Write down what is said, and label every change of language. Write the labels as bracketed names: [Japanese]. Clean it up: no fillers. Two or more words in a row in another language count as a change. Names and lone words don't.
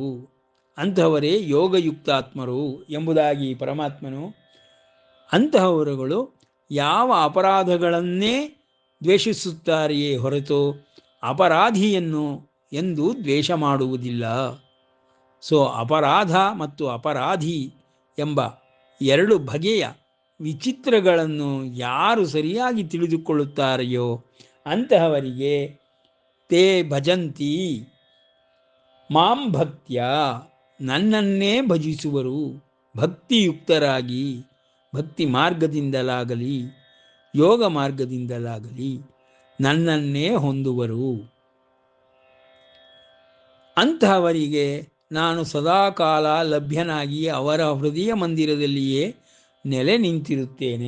[Kannada] ಅಂತಹವರೇ ಯೋಗಯುಕ್ತಾತ್ಮರು ಎಂಬುದಾಗಿ ಪರಮಾತ್ಮನು ಅಂತಹವರುಗಳು ಯಾವ ಅಪರಾಧಗಳನ್ನೇ ದ್ವೇಷಿಸುತ್ತಾರೆಯೇ ಹೊರತು ಅಪರಾಧಿಯನ್ನು ಎಂದು ದ್ವೇಷ ಮಾಡುವುದಿಲ್ಲ. ಅಪರಾಧ ಮತ್ತು ಅಪರಾಧಿ ಎಂಬ ಎರಡು ಬಗೆಯ ವಿಚಿತ್ರಗಳನ್ನು ಯಾರು ಸರಿಯಾಗಿ ತಿಳಿದುಕೊಳ್ಳುತ್ತಾರೆಯೋ ಅಂತಹವರಿಗೆ [Sanskrit] ತೇ ಭಜಂತಿ ಮಾಂ ಭಕ್ತ್ಯ [Kannada] ನನ್ನನ್ನೇ ಭಜಿಸುವರು. ಭಕ್ತಿಯುಕ್ತರಾಗಿ ಭಕ್ತಿ ಮಾರ್ಗದಿಂದಲಾಗಲಿ ಯೋಗ ಮಾರ್ಗದಿಂದಲಾಗಲಿ ನನ್ನನ್ನೇ ಹೊಂದುವರು. ಅಂತಹವರಿಗೆ ನಾನು ಸದಾಕಾಲ ಲಭ್ಯನಾಗಿ ಅವರ ಹೃದಯ ಮಂದಿರದಲ್ಲಿಯೇ ನೆಲೆ ನಿಂತಿರುತ್ತೇನೆ.